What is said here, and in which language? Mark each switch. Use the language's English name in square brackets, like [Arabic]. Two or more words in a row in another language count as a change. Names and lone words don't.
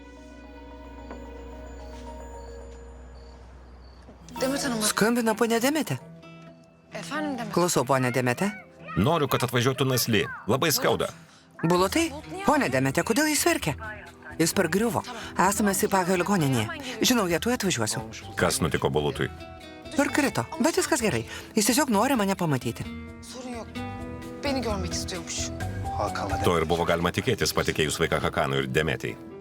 [Turkish] Demet Hanım. [Lithuanian] Skambina ponė Demetė. [Turkish] Efendim Demet. [Lithuanian] Klausau, ponė Demetė. Noriu, kad atvažiuotų Nasli. Labai skauda. Bulutai? Ponė Demetė, kodėl jis verkia? Jis pargriuvo. Esame Sipagio ligoninėje. Žinau, jie tuoj atvažiuosiu. Kas nutiko Bulutui? Ir krito, bet viskas gerai. Jis tiesiog nori mane pamatyti. [Turkish] Sorun yok. Beni görmek istiyormuş. Hakan'la [Lithuanian] To ir buvo galima tikėtis, patikėjus vaiką Hakanui ir Demetei.